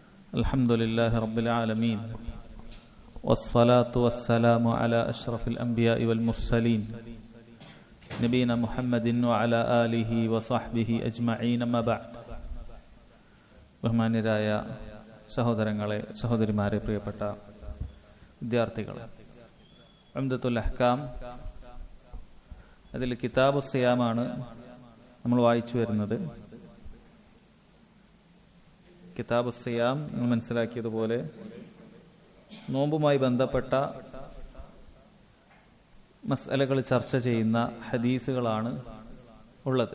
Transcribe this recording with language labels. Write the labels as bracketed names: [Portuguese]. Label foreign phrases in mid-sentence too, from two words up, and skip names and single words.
[Arabic] الحمد لله رب العالمين والصلاة والسلام على أشرف الأنبياء والمرسلين نبينا محمد وعلى آله وصحبه أجمعين أما بعد. [Malayalam] ബഹുമാന്യരായ സഹോദരങ്ങളെ, സഹോദരിമാരെ, പ്രിയപ്പെട്ട വിദ്യാർത്ഥികളെ, ഉംദത്തുൽ അഹ്കാം അതിൽ കിതാബു സിയാമാണ് നമ്മൾ വായിച്ചു വരുന്നത്. കിതാബു സിയാം നമ്മൾ മനസ്സിലാക്കിയതുപോലെ നോമ്പുമായി ബന്ധപ്പെട്ട മസ്അലകൾ ചർച്ച ചെയ്യുന്ന ഹദീസുകളാണ് ഉള്ളത്.